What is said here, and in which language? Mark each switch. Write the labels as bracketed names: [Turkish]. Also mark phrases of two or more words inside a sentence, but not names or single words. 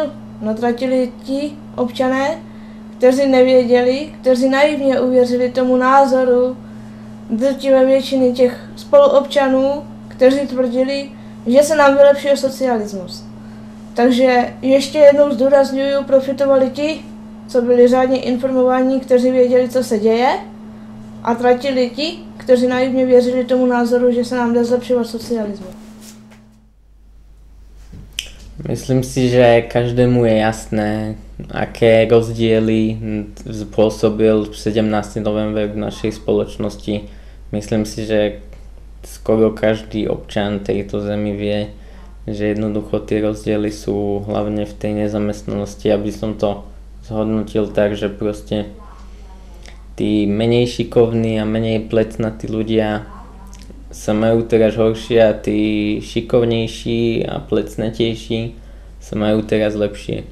[Czech] No tratili ti občané, kteří nevěděli, kteří naivně uvěřili tomu názoru drtivé většiny těch spoluobčanů, kteří tvrdili, že se nám vylepšil socialismus. Takže ještě jednou zdůrazňuju, profitovali ti, co byli řádně informovaní, kteří věděli, co se děje, a tratili ti, kteří naivně věřili tomu názoru, že se nám jde zlepšovat socialismus. [Slovak] Myslím si, že každému je jasné, aké rozdiely spôsobil 17. november v našej spoločnosti. Myslím si, že skoro každý občan tejto zemi vie, že jednoducho tie rozdiely sú hlavne v tej nezamestnanosti, aby som to zhodnotil tak, že proste tí menej šikovní a menej plecnatí ľudia sa majú teraz horšie a tí šikovnejší a plecnatejší sa majú teraz lepšie.